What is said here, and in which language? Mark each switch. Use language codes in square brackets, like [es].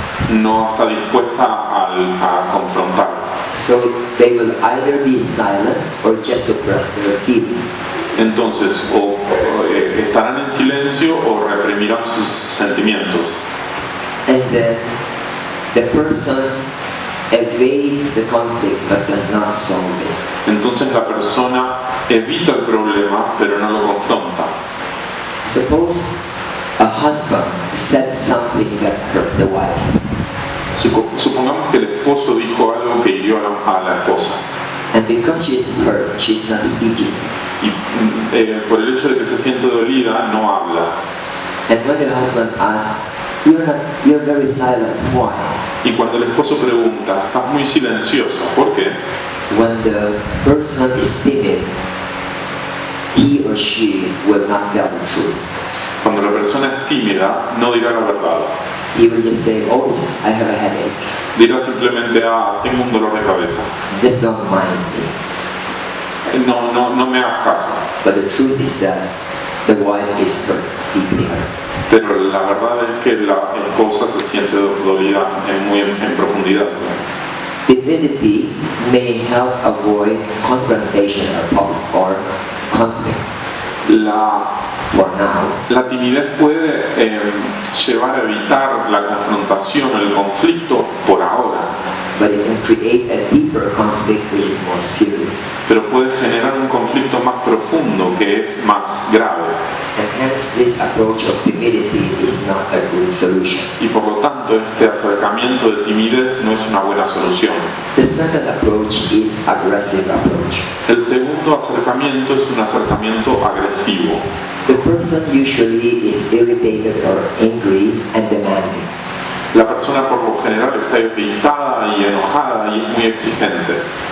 [es] no está dispuesta a confrontar. [en] So they will either be silent or just suppress their feelings. [es] Entonces, o estarán en silencio o reprimirán sus sentimientos. [en] And then the person evades the conflict but does not solve it. [es] Entonces la persona evita el problema, pero no lo confronta. [en] Suppose a husband said something that hurt the wife, [es] Supongamos que el esposo dijo algo que hirió a la esposa. [en] and because she is hurt, she's not speaking. [es] Y por el hecho de que se siente dolida, no habla. [en] And when the husband asks, you're very silent, why? [es] Y cuando el esposo pregunta, estás muy silencioso, ¿por qué? [en] When the person is timid, he or she will not tell the truth. [es] Cuando la persona es tímida, no dirá la verdad. [en] He will just say, I have a headache. [es] Dirá simplemente, tengo un dolor de cabeza. [en] Just don't mind me. [es] No me hagas caso. [en] But the truth is that the wife is hurt, deeply hurt. [es] Pero la verdad es que la esposa se siente dolida muy en profundidad. [en] Timidity may help avoid confrontation or conflict. For now, [es] La timidez puede llevar a evitar la confrontación, el conflicto por ahora, [en] but it can create a deeper conflict which is more serious. [es] pero puede generar un conflicto más profundo que es más grave. [en] And hence this approach of timidity is not a good solution. [es] Y por lo tanto este acercamiento de timidez no es una buena solución. [en] The second approach is aggressive approach. [es] El segundo acercamiento es un acercamiento agresivo. [en] The person usually is irritated or angry and demanding. [es] La persona por lo general está irritada y enojada y es muy exigente.